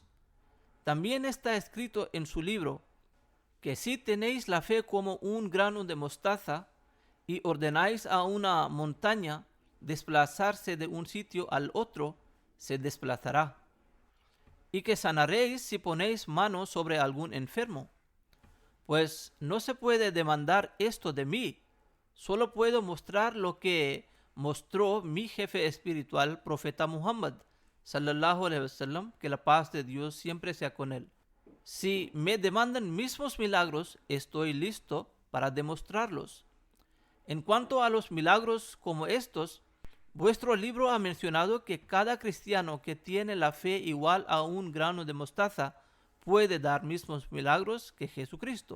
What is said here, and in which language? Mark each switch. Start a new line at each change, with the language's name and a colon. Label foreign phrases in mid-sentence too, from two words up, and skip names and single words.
Spanish: También está escrito en su libro que si tenéis la fe como un grano de mostaza y ordenáis a una montaña desplazarse de un sitio al otro, se desplazará. Y que sanaréis si ponéis mano sobre algún enfermo. Pues no se puede demandar esto de mí, solo puedo mostrar lo que mostró mi jefe espiritual, profeta Muhammad,
Arabic: صلى الله عليه وسلم,
Spanish: que la paz de Dios siempre sea con él. Si me demandan mismos milagros, estoy listo para demostrarlos. En cuanto a los milagros como estos, vuestro libro ha mencionado que cada cristiano que tiene la fe igual a un grano de mostaza puede dar mismos milagros que Jesucristo.